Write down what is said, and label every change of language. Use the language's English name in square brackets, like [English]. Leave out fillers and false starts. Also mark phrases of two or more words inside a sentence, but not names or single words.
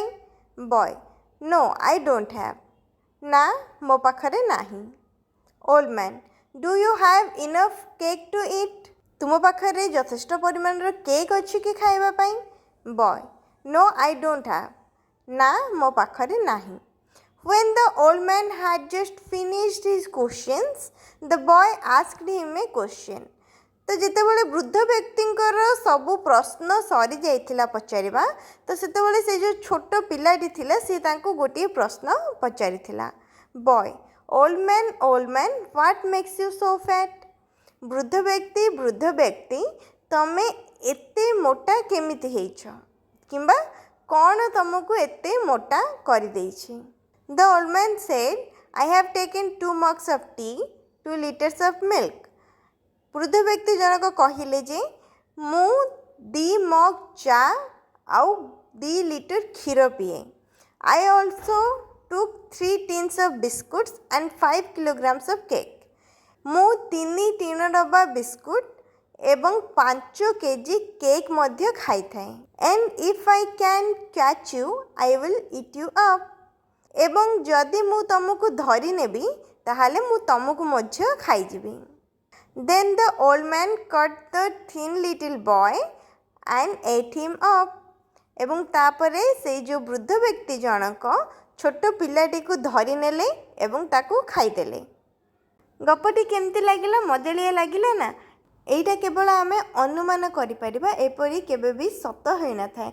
[English] Boy, no I don't have, [Odia] ନା ମୋ ପାଖରେ ନାହିଁ। [English] Old man, do you have enough cake to eat? [Odia] ତୁମ ପାଖରେ ଯଥେଷ୍ଟ ପରିମାଣର କେକ୍ ଅଛି କି ଖାଇବା ପାଇଁ? [English] Boy, no I don't have, [Odia] ନା ମୋ ପାଖରେ ନାହିଁ। [English] When the old man had just finished his questions, the boy asked him a question. [Odia] ତ ଯେତେବେଳେ ବୃଦ୍ଧ ବ୍ୟକ୍ତିଙ୍କର ସବୁ ପ୍ରଶ୍ନ ସରିଯାଇଥିଲା ପଚାରିବା, ତ ସେତେବେଳେ ସେ ଯେଉଁ ଛୋଟ ପିଲାଟି ଥିଲା ସେ ତାଙ୍କୁ ଗୋଟିଏ ପ୍ରଶ୍ନ ପଚାରିଥିଲା। [English] Boy, old man, what makes you so fat? [Odia] ବୃଦ୍ଧ ବ୍ୟକ୍ତି, ତମେ ଏତେ ମୋଟା କେମିତି ହେଇଛ? କିମ୍ବା କ'ଣ ତମକୁ ଏତେ ମୋଟା କରିଦେଇଛି? [English] The old man said, I have taken 2 mugs of tea, 2 liters of milk. [Odia] ବୃଦ୍ଧ ବ୍ୟକ୍ତି ଜଣକ କହିଲେ ଯେ ମୁଁ 2 ମଗ୍ ଚା ଆଉ 2 ଲିଟର କ୍ଷୀର ପିଏ। [English] I also took 3 tins of biscuits and 5 kilograms of cake. [Odia] ମୁଁ 3 ଡବା ବିସ୍କୁଟ୍ ଏବଂ 5 କେଜି କେକ୍ ମଧ୍ୟ ଖାଇଥାଏ। [English] And if I can catch you, I will eat you up. [Odia] ଏବଂ ଯଦି ମୁଁ ତମକୁ ଧରି ନେବି ତାହେଲେ ମୁଁ ତମକୁ ମଧ୍ୟ ଖାଇଯିବି। [English] Then the old man caught the thin little boy and ate him up. [Odia] ଏବଂ ତାପରେ ସେଇ ଯେଉଁ ବୃଦ୍ଧ ବ୍ୟକ୍ତି ଜଣକ ଛୋଟ ପିଲାଟିକୁ ଧରି ନେଲେ ଏବଂ ତାକୁ ଖାଇଦେଲେ। ଗପଟି କେମିତି ଲାଗିଲା? ମଜାଳିଆ ଲାଗିଲା ନା? [Bangla] এইটা কেবল [Odia] ଆମେ ଅନୁମାନ କରିପାରିବା, ଏପରି କେବେ ବି ସତ ହୋଇନଥାଏ।